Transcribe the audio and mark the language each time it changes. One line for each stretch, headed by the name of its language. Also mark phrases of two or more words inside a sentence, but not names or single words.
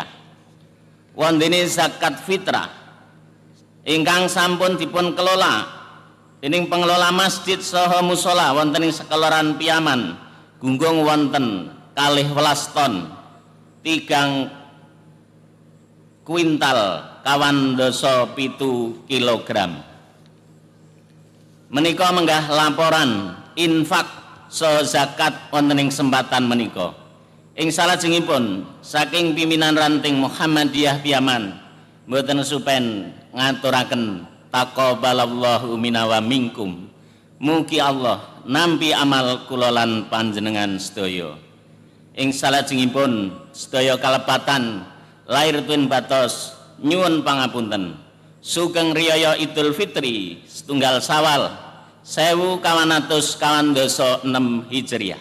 Javanese: Wondene zakat fitrah ingkang sampun dipun kelola dening pengelola masjid saha musala wonten ing Kelurahan Piyaman gunggung wonten 12 ton 3 kuintal 207 kilogram. Menika menggah laporan infak saha zakat wonten ing sembatan menika. Ing salajengipun saking pimpinan ranting Muhammadiyah Piyaman mboten supen ngaturaken
Arabic: taqabbalallahu minna wa minkum.
Javanese: Mugi Allah nampi amal kula lan panjenengan sedaya. Ing salajengipun sedaya kalepatan lair tuwin batos nyuwun pangapunten. Sugeng riyaya Idul Fitri setunggal Sawal 1426 Hijriah.